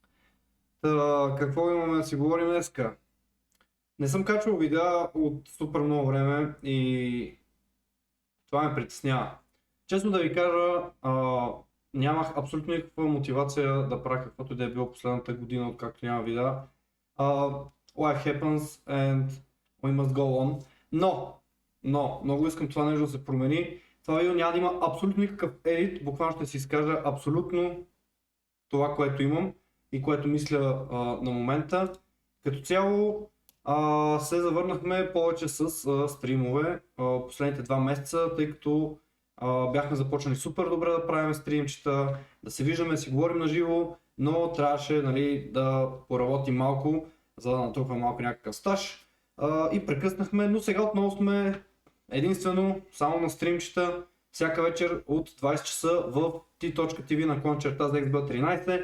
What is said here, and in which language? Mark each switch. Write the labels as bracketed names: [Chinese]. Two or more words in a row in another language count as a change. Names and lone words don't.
[Bulgarian] Какво имаме да си говорим днеска? Не съм качвал видеа от супер много време и това ме притеснява. Честно да ви кажа, нямах абсолютно никаква мотивация да правя каквото и да е било последната година, откакто няма видеа. [English] Life happens and we must go on. [Bulgarian] Но, много искам това нещо да се промени. Това видео няма да има абсолютно никакъв едит, буквално ще си изкажа абсолютно това, което имам и което мисля на момента. Като цяло се завърнахме повече с стримове последните 2 месеца, тъй като бяхме започнали супер добре да правим стримчета, да се виждаме, да си говорим на живо, но трябваше да поработим малко, за да натрупаме малко някакъв стаж и прекъснахме, но сега отново сме единствено само на стримчета всяка вечер от 20 часа в t.tv/ZXB13.